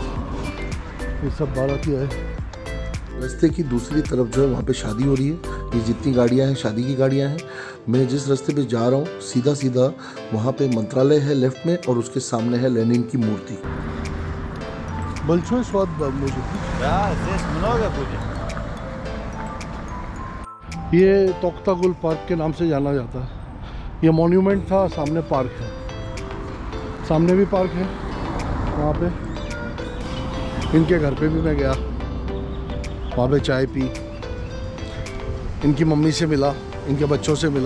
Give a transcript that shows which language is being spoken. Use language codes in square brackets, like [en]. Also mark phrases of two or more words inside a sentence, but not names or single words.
[hi] ये सब बारातियाँ है। रास्ते की दूसरी तरफ जो है वहाँ पे शादी हो रही है। ये जितनी गाड़ियाँ हैं शादी की गाड़ियाँ हैं। मैं जिस रास्ते पे जा रहा हूँ सीधा सीधा वहाँ पे मंत्रालय है लेफ्ट में और उसके सामने है लेनिन की मूर्ति। Большой स्वाद मुझे। [ru] Да, здесь много будет. [hi] ये तख्तागुल पार्क के नाम से जाना जाता है। ये मॉन्यूमेंट था, सामने पार्क है, सामने भी पार्क है। वहाँ पे इनके घर पे भी मैं गया, वहाँ पे चाय पी, इनकी मम्मी से मिला, इनके बच्चों से मिला।